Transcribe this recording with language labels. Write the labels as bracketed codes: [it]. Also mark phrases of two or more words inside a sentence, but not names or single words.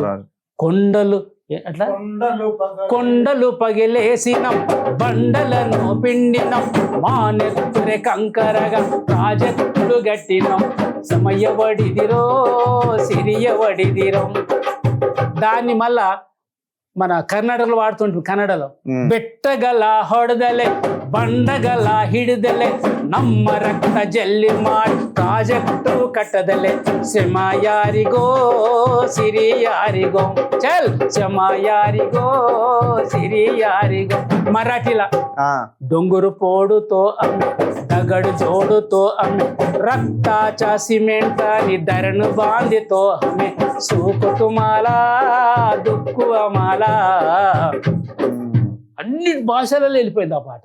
[te] కొండలు అట్లా కొండలు పగిలేసినం బండలను పిండినం మా నెత్తురే కంకరగా ప్రాజెక్టులు గట్టినం సమయవడిదిరో సిరియవడిదిరో. దాన్ని మళ్ళా మన కర్ణాటకలో వాడుతుంటాం. [kn] కన్నడలో ಬೆಟ್ಟಗಲ ಹೊಡೆದಲೆ ಬಂಡಗಲ ಹಿಡಿದಲೆ ನಮ್ಮ ರಕ್ತ ಜಲ್ಲಿ ಮಾಡಿ ಪ್ರಾಜೆಕ್ಟು ಕಟ್ಟದಲೆ ಶ್ರಮ ಯಾರಿಗೋ ಸಿರಿ ಯಾರಿಗೋ ಚಲ್ ಶ್ರಮ ಯಾರಿಗೋ ಸಿರಿ ಯಾರಿಗೋ. [mr] మరాఠీలా डोंगर फोडतो आम्ही दगड जोडतो आम्ही रक्ताचा सिमेंट आणि धरण बांधतो आम्ही सुख तुम्हाला दुःख आम्हाला. [te] అన్ని భాషలలో వెళ్ళిపోయింది ఆ పాట.